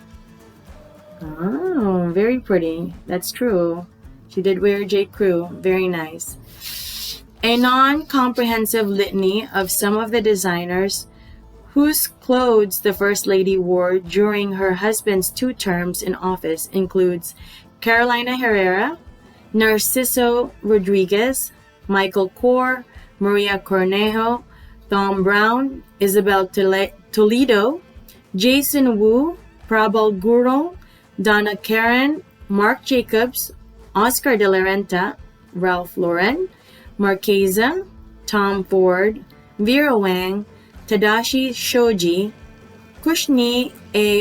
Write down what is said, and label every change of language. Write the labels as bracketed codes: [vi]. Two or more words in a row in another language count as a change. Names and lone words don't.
[en] Oh, very pretty. That's true. She did wear J. Crew. Very nice. A non-comprehensive litany of some of the designers whose clothes the First Lady wore during her husband's 2 terms in office includes Carolina Herrera, Narciso Rodriguez, Michael Kors, Maria Cornejo, Thom Browne, Isabel Toledo, Jason Wu, Prabal Gurung, Donna Karen, Marc Jacobs, Oscar de la Renta, Ralph Lauren, Marchesa, Tom Ford, Vera Wang, Tadashi Shoji, Kushni A.